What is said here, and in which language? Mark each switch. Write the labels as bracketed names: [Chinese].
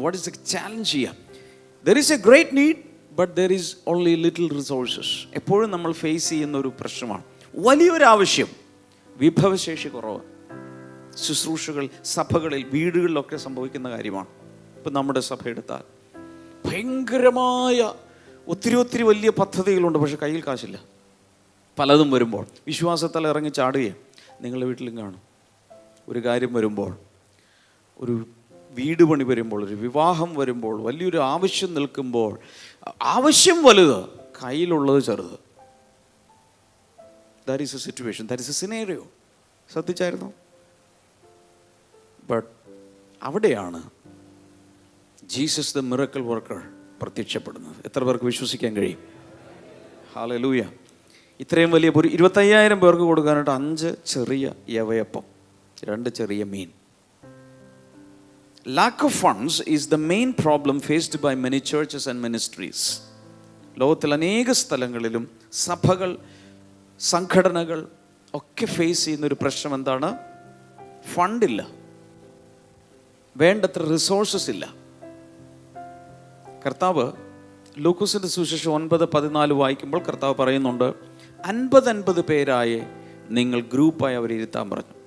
[English] What is the challenge here? There is a great need, but there is only little resources. [Malayalam] എപ്പോഴും നമ്മൾ face ചെയ്യുന്ന ഒരു പ്രശ്നമാണ്. വലിയൊരു ആവശ്യം, വിഭവശേഷി കുറവ്. ശുശ്രൂഷകൾ സഭകളിൽ, വീടുകളിലൊക്കെ സംഭവിക്കുന്ന കാര്യമാണ്. ഇപ്പം നമ്മുടെ സഭ എടുത്താൽ ഭയങ്കരമായ ഒത്തിരി വലിയ പദ്ധതികളുണ്ട്, പക്ഷെ കയ്യിൽ കാശില്ല. പലതും വരുമ്പോൾ വിശ്വാസത്താൽ ഇറങ്ങി ചാടുകയാണ്. നിങ്ങളുടെ വീട്ടിലും കാണും. ഒരു കാര്യം വരുമ്പോൾ, ഒരു വീട് പണി വരുമ്പോൾ, ഒരു വിവാഹം വരുമ്പോൾ, വലിയൊരു ആവശ്യം നിൽക്കുമ്പോൾ, ആവശ്യം വലുത്, കയ്യിലുള്ളത് ചെറുത്. [English] That is a situation, that is a scenario. [Malayalam] ശ്രദ്ധിച്ചായിരുന്നു? But അവിടെയാണ് [English] Jesus the miracle worker [Malayalam] പ്രത്യക്ഷപ്പെടുന്നത്. എത്ര പേർക്ക് വിശ്വസിക്കാൻ കഴിയും? ഹല്ലേലൂയ. ഇത്രയും വലിയ 25,000 പേർക്ക് കൊടുക്കാനായിട്ട് 5 ചെറിയ യവയപ്പം, 2 ചെറിയ മീൻ. [English] Lack of funds is the main problem faced by many churches and ministries. [Malayalam] ലോകത്തിൽ അനേക സ്ഥലങ്ങളിലും സഭകൾ, സംഘടനകൾ ഒക്കെ ഫേസ് ചെയ്യുന്നൊരു പ്രശ്നം എന്താണ്? ഫണ്ടില്ല, വേണ്ടത്ര റിസോഴ്സസ് ഇല്ല. കർത്താവ് ലൂക്കോസിന്റെ സുവിശേഷം 9:14 വായിക്കുമ്പോൾ കർത്താവ് പറയുന്നുണ്ട്, 50 പേരായി നിങ്ങൾ ഗ്രൂപ്പായി അവരെ ഇരുത്താൻ പറഞ്ഞു.